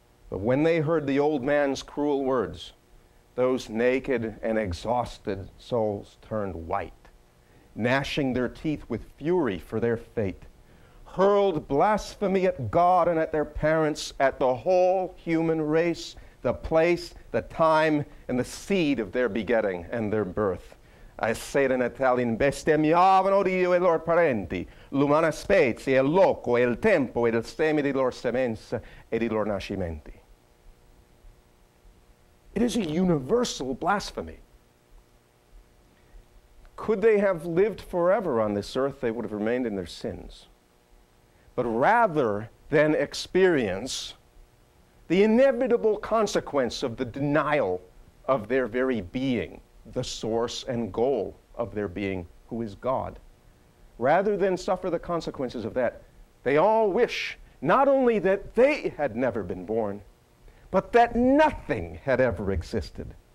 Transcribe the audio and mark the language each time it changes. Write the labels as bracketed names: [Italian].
[English] But when they heard the old man's cruel words, those naked and exhausted souls turned white, gnashing their teeth with fury for their fate, hurled blasphemy at God and at their parents, at the whole human race, the place, the time, and the seed of their begetting and their birth. [Italian] I say it in Italian, bestemmiavano Dio e loro parenti, l'umana specie, il loco, e il tempo, e il seme di loro semenza, e di loro nascimenti. [English] It is a universal blasphemy. Could they have lived forever on this earth, they would have remained in their sins. But rather than experience the inevitable consequence of the denial of their very being, the source and goal of their being, who is God, rather than suffer the consequences of that, they all wish not only that they had never been born, but that nothing had ever existed.